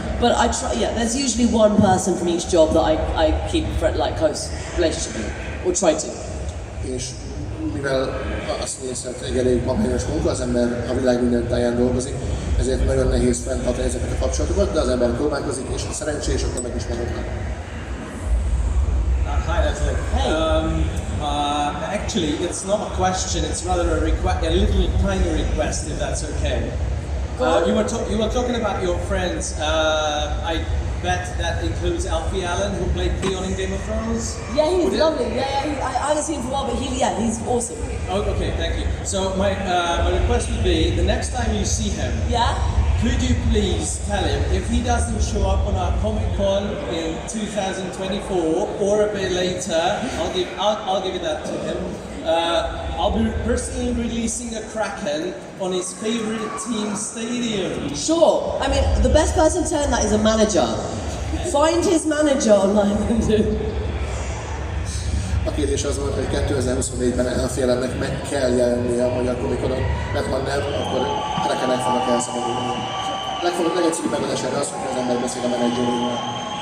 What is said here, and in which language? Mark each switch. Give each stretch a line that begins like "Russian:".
English: But I try, there's usually one person from each job that I keep close relationship with, or try to.
Hungarian: És mivel a színészet egy elég magányos munka, az ember a világ minden táján dolgozik, ezért nagyon nehéz fenntartani ezeket a kapcsolatokat, de az ember próbálkozik, és ha szerencsés, akkor meg is maradnak.
English: Hi, Natalie. Hey. Actually, it's not a question. It's rather a little tiny request, if that's okay. You were talking about your friends. I bet that includes Alfie Allen, who played Theon in Game of Thrones. Yeah, he's lovely. I haven't seen him for a while, but he's awesome. Oh, okay, thank you. So my request would be, the next time you see him, could you please tell him if he doesn't show up on our Comic Con in 2024 or a bit later, I'll give that to him. I'll be personally releasing a Kraken on his favorite team stadium. Sure. I mean, the best person to tell him that is a manager. Find his manager online.
Hungarian: A kérdés az volt, hogy 2024-ben Alfie Allennek meg kell jelennie a Magyar Comic Conon, mert ha nem, akkor Krakenek fognak elszabadulni. Legegyszerűbb megoldás erre az, hogy az ember beszél a menedzserével.